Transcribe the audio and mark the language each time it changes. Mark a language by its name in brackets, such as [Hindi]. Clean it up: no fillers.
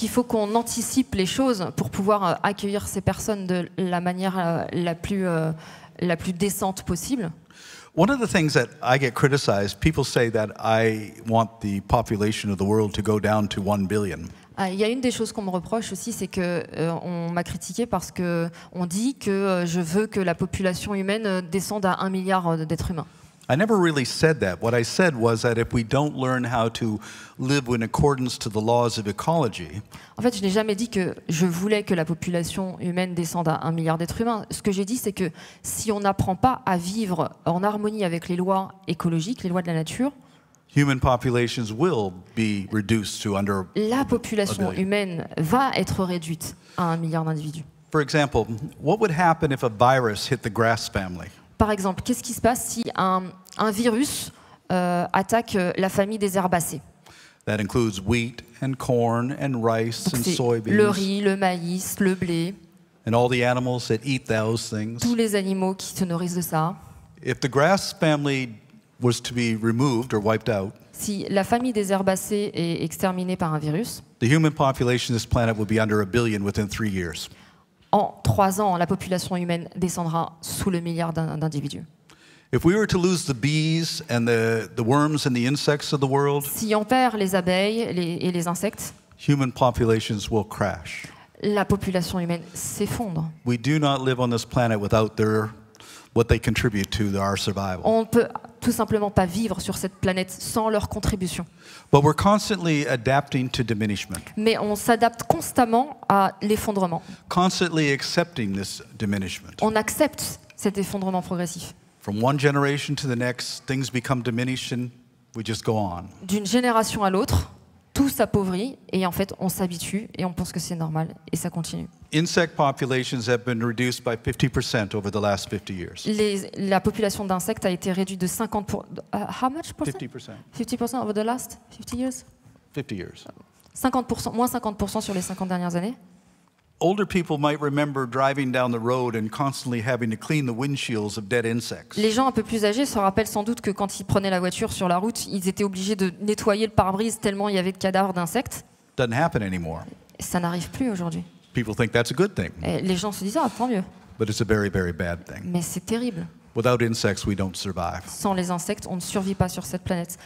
[French] Donc il faut qu'on anticipe les choses pour pouvoir accueillir ces personnes de la manière la plus décente possible. [English] One of the things that I get criticized, people say that I want the population of the world to go down to 1 billion. [French] Il y a une des choses qu'on me reproche aussi, c'est que on m'a critiqué parce que on dit que je veux que la population humaine descende à 1 milliard d'êtres humains. [English] I never really said that. What I said was that if we don't learn how to live in accordance to the laws of ecology. [French] En fait, je n'ai jamais dit que je voulais que la population humaine descende à 1 milliard d'êtres humains. Ce que j'ai dit, c'est que si on n'apprend pas à vivre en harmonie avec les lois écologiques, les lois de la nature, [English] human populations will be reduced to under [French] la population humaine va être réduite à 1 milliard d'individus. [English] For example, what would happen if a virus hit the grass family? [French] Par exemple, qu'est-ce qui se passe si un virus attaque la famille des herbacées? [English] That includes wheat and corn and rice and soybeans. [French] Le riz, le maïs, le blé. [English] And all the animals that eat those things. [French] Tous les animaux qui se nourrissent de ça. [English] If the grass family was to be removed or wiped out. [French] Si la famille des herbacées est exterminée par un virus. [English] The human population of this planet will be under 1 billion within 3 years. [French] En 3 ans, la population humaine descendra sous le milliard d'individus. [English] If we were to lose the bees and the worms and the insects of the world, [French] si on perd les abeilles et les insectes, [English] human populations will crash. [French] La population humaine s'effondre. [English] We do not live on this planet without what they contribute to our survival. [French] On ne peut tout simplement pas vivre sur cette planète sans leur contribution. [English] But we're constantly adapting to diminishment. [French] Mais on s'adapte constamment à l'effondrement. [English] Constantly accepting this diminishment. [French] On accepte cet effondrement progressif. [English] From one generation to the next, things become diminished and we just go on. [French] D'une génération à l'autre, tout s'appauvrit et en fait on s'habitue et on pense que c'est normal et ça continue. [English] Insect populations have been reduced by 50% over the last 50 years. [French] La population d'insectes a été réduite de 50%. [English] How much percent? 50%. 50% over the last 50 years? 50 years. [French] 50%, moins 50% sur les 50 dernières années. [English] Older people might remember driving down the road and constantly having to clean the windshields of dead insects. [French] Les gens un peu plus âgés se rappellent sans doute que quand ils prenaient la voiture sur la route, ils étaient obligés de nettoyer le pare-brise tellement il y avait de cadavres d'insectes. [English] Doesn't happen anymore. [French] Ça n'arrive plus aujourd'hui. [English] People think that's a good thing. [French] Et les gens se disent ah tant mieux. [English] But it's a very, very bad thing. [French] Mais c'est terrible. [English] Without insects, we don't survive. [French] Sans les insectes, on ne survit pas sur cette planète.